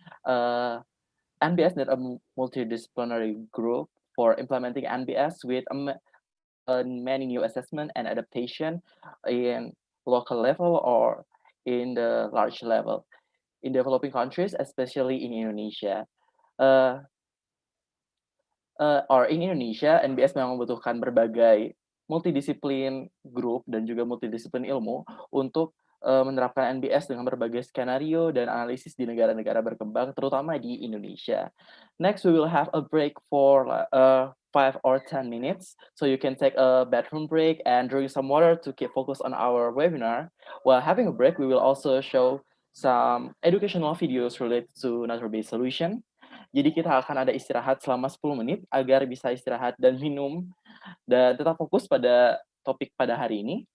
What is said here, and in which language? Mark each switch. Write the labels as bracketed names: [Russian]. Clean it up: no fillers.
[English] NBS is a multidisciplinary group for implementing NBS with many new assessment and adaptation in local level or in the large level in developing countries, especially in Indonesia. Or in Indonesia, [Indonesian] NBS memang membutuhkan berbagai multidisiplin grup dan juga multidisiplin ilmu untuk menerapkan NBS dengan berbagai skenario dan analisis di negara-negara berkembang, terutama di Indonesia. [English] Next, we will have a break for 5 or 10 minutes, so you can take a bathroom break and drink some water to keep focus on our webinar. While having a break, we will also show some educational videos related to nature-based solution. [Indonesian] Jadi kita akan ada istirahat selama 10 menit agar bisa istirahat dan minum dan tetap fokus pada topik pada hari ini.